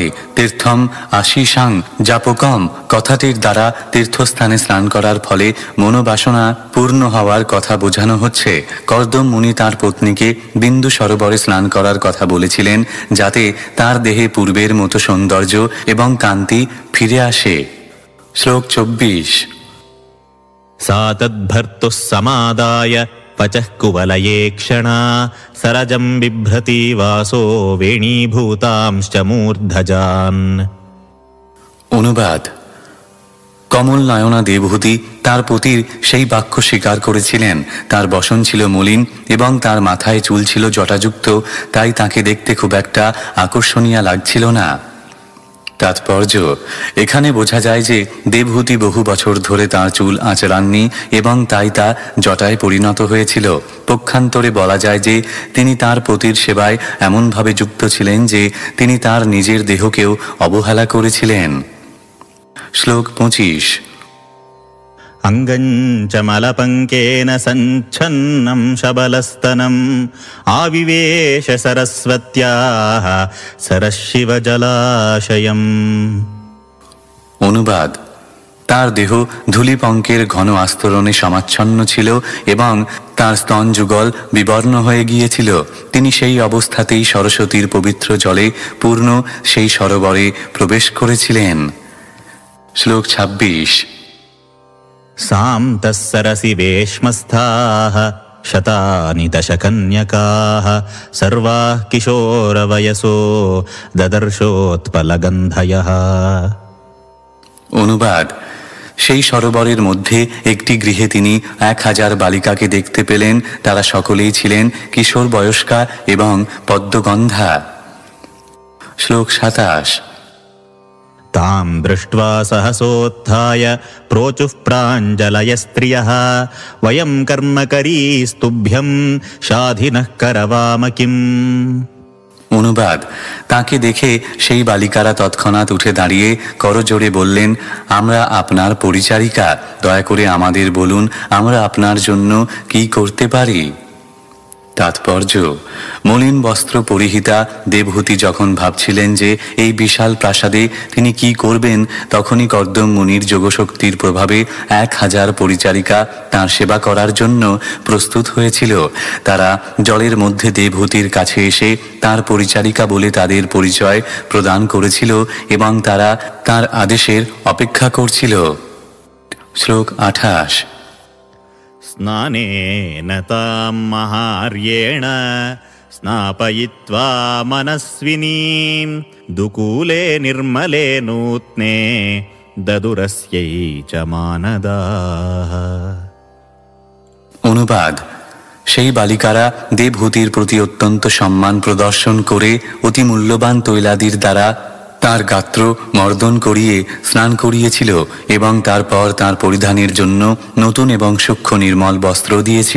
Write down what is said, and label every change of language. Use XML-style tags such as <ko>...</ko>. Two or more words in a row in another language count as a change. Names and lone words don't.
<sa>তীর্থম আশিসাং জাপকম</sa> <bn>কথাটির দ্বারা তীর্থস্থানে স্নান করার ফলে মনোবাসনা পূর্ণ হওয়ার কথা বোঝানো হচ্ছে। কর্দম মুনি তার পত্নীকে বিন্দু সরোবরে স্নান করার কথা বলেছিলেন, যাতে তার দেহে পূর্বের মতো সৌন্দর্য এবং কান্তি ফিরে আসে। শ্লোক 24।</bn> <sa>सा तद्भर्तुः समादाय पचः कुवलये क्षणा सरजं बिभ्रति वासो वेणीभूतांश्च मूर्धजान्।</sa> <bn>অনুবাদ: কমল নয়না দেবহূতি তার পতির সেই বাক্য স্বীকার করেছিলেন। তার বসন ছিল মলিন এবং তার মাথায় চুল ছিল জটাযুক্ত, তাই তাকে দেখতে খুব একটা আকর্ষণীয় লাগছিল না। তাৎপর্য: এখানে বোঝা যায় যে দেবহূতি বহু বছর ধরে তার চুল আঁচড়াননি এবং তাই তা জটায় পরিণত হয়েছিল। পক্ষান্তরে বলা যায় যে তিনি তার পতির সেবায় এমনভাবে যুক্ত ছিলেন যে তিনি তার নিজের দেহকেও অবহেলা করেছিলেন। শ্লোক 25।</bn> <sa>अङ्गं च मलपङ्केन सञ्छन्नं शबलस्तनम् आविवेश सरस्वत्याः सरशिवजलाशयम्।</sa> <bn>অনুবাদ: তার দেহ ধূলিপঙ্কের ঘন আস্তরণে সমাচ্ছন্ন ছিল এবং তার স্তন যুগল বিবর্ণ হয়ে গিয়েছিল। তিনি সেই অবস্থাতেই সরস্বতীর পবিত্র জলে পূর্ণ সেই সরোবরে প্রবেশ করেছিলেন। শ্লোক 26।</bn> <sa>सान्तः सरसि वेश्मस्थाः शतानि दशकन्यकाः सर्वाः किशोरवयसो ददर्शोत्पलगन्धयः।</sa> <bn>অনুবাদ: সেই সরোবরের মধ্যে একটি গৃহে তিনি 1000 বালিকাকে দেখতে পেলেন। তারা সকলেই ছিলেন কিশোর বয়স্কা এবং পদ্মগন্ধা। শ্লোক 27।</bn> <sa>तां दृष्ट्वा सहसोत्थाय प्रोचुः प्राञ्जलयस्त्रियः वयं कर्मकरीस्तुभ्यं शाधिनः करवाम किम्।</sa> <bn>অনুবাদ: তাকে দেখে সেই বালিকারা তৎক্ষণাৎ উঠে দাঁড়িয়ে করজোড়ে বললেন, আমরা আপনার পরিচারিকা, দয়া করে আমাদের বলুন আমরা আপনার জন্য কি করতে পারি। তাৎপর্য: মলিন বস্ত্র পরিহিতা দেবহূতি যখন ভাবছিলেন যে এই বিশাল প্রাসাদে তিনি কি করবেন, তখনই কর্দম মুনির যোগশক্তির প্রভাবে 1000 পরিচারিকা তাঁর সেবা করার জন্য প্রস্তুত হয়েছিল। তারা জলের মধ্যে দেবহূতির কাছে এসে তাঁর পরিচারিকা বলে তাদের পরিচয় প্রদান করেছিল এবং তারা তাঁর আদেশের অপেক্ষা করছিল। শ্লোক 28।</bn> <sa>स्नानेन तां महार्येण स्नापयित्वा मनस्विनीं दुकूले निर्मले नूत्ने ददुरस्यै च मानदाः।</sa> <bn>অনুবাদ: সেই বালিকারা দেবহূতির প্রতি অত্যন্ত সম্মান প্রদর্শন করে অতি মূল্যবান তৈলাদির দ্বারা তার গাত্র মর্দন করিয়ে স্নান করিয়েছিল এবং তারপর তার পরিধানের জন্য নতুন এবং সূক্ষ্ম নির্মল বস্ত্র দিয়েছিল।</bn>